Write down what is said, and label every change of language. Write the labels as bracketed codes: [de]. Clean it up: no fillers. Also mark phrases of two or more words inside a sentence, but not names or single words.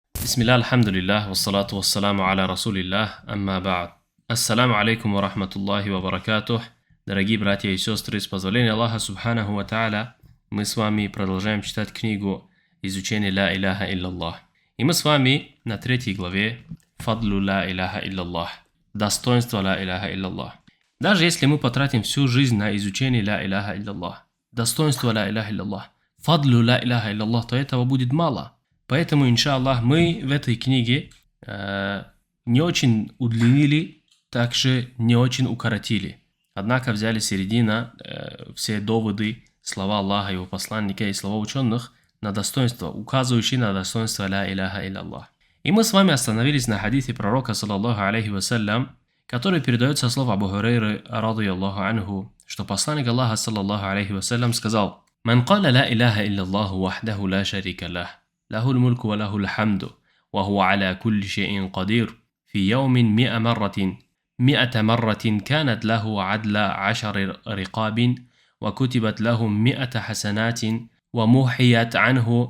[ar] بسم الله، الحمد لله، والصلاة والسلام على رسول الله، أما بعد. السلام عليكم ورحمة الله وبركاته. [ru] Дорогие братья и сестры, с позволения Аллаха [ar] سبحانه وتعالى, [ru] мы с вами продолжаем читать книгу изучения [ar] لا إله إلا الله. [ru] И мы с вами на 3 главе [ar] فضل لا إله إلا الله, [ru] достоинство [ar] لا إله إلا الله. [ru] Даже если мы потратим всю жизнь на изучение [ar] لا إله إلا الله, [ru] достоинство [ar] لا إله إلا الله, فضل لا إله إلا الله, [ru] то этого будет мало. Поэтому, иншаллах, мы в этой книге не очень удлинили, также не очень укоротили. Однако взяли середина, все доводы, слова Аллаха, его посланника и слова ученых на достоинство, указывающие на достоинство [ar] لا إله إلا الله. [ru] И мы с вами остановились на хадисе пророка, [ar] صلى الله عليه وسلم, [ru] который передается слов Абу Хурайры, [ar] رضي الله عنه, [ru] что посланник Аллаха, [ar] صلى الله عليه وسلم, сказал: «من قال لا إله إلا الله وحده لا شريك له, له الملك وله الحمد وهو على كل شيء قدير في يوم 100 مرة كانت له عدل 10 رقاب وكتبت له 100 حسنات ومحيت عنه